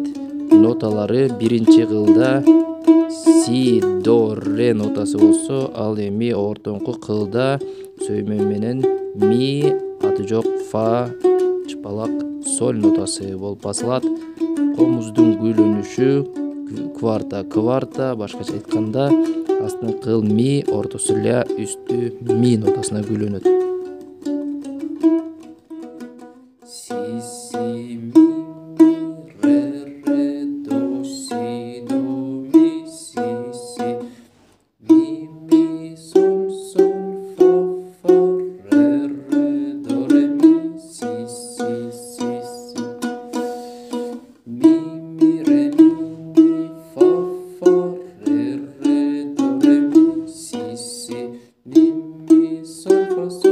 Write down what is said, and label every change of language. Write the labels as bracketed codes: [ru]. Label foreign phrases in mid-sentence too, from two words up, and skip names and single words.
[ky] Ноталары 1-кылда си, до, ре нотасы болсо, ал эми ортоңку кылда сөймө менен ми, аты жок фа, чыпалак, соль нотасы болуп басылат. Комуздун күүлөнүшү кварта, башкача айтканда астын кыл ми, ортосу ля, үстү ми нотасына күүлөнөт. Си, ми, ре, до, си, ми, соль, фа, ре, до, ре, ми, си, ми, ре, ми, фа, ре, до, ре, ми, си, ми, соль, фа,